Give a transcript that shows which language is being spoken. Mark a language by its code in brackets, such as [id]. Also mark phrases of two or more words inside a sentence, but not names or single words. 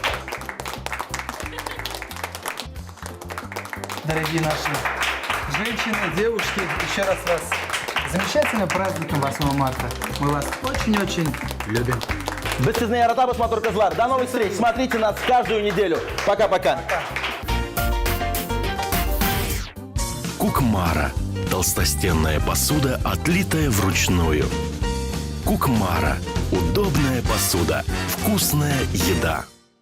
[ru] Дорогие наши женщины, девушки, еще раз вас замечательным праздником 8 марта. Мы вас очень-очень любим. Бесцезная Ратабас Матур Казлар. До новых встреч. Смотрите нас каждую неделю. Пока-пока. Кукмара. Толстостенная посуда, отлитая вручную. Кукмара. Удобная посуда. Вкусная еда.